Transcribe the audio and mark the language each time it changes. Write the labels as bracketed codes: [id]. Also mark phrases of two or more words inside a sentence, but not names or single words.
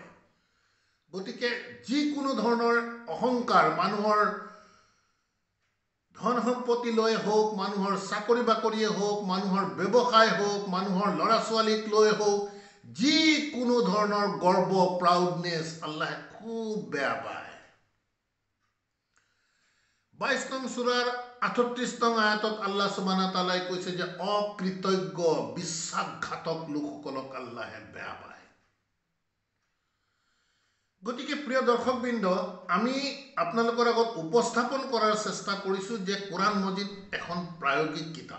[as] গতিকে যিকোনো ধৰণৰ অহংকাৰ, মানুহৰ ধন সম্পত্তি লৈ হওক, মানুহৰ চাকৰি বাকৰিয়ে হওক, মানুহৰ ব্যৱসায় হওক, মানুহৰ ল'ৰা ছোৱালীক লৈ হওক, যিকোনো ধৰণৰ গৰ্ব, প্ৰাউডনেছ আল্লাহে খুব বেয়া পায়। 22 নং সূৰাৰ 38 নং আয়াতত আল্লাহ [ar] سبحانه وتعالى [as] কৈছে যে অকৃতজ্ঞ, বিশ্বাসঘাতক লোকসকলক আল্লাহে বেয়া পায়। গতিকে প্ৰিয় দৰ্শকবৃন্দ, আমি আপোনালোকৰ আগত উপস্থাপন কৰাৰ চেষ্টা কৰিছো যে কোৰাণ মজিদ এখন প্ৰায়োগিক কিতাপ।